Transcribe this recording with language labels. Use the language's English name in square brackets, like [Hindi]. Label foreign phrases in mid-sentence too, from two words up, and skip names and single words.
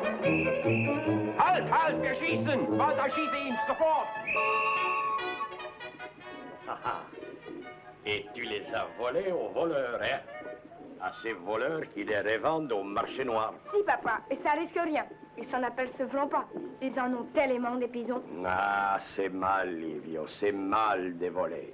[German] Halt, halt, wir schießen! Walter, schieße ihn, sofort! [French] Et tu les as volés aux voleurs, hein? À ces voleurs qui les revendent au marché noir. Si, papa, et ça risque rien. Ils s'en apercevront pas. Ils en ont tellement des pigeons. Ah, c'est mal, Livio, c'est mal de voler.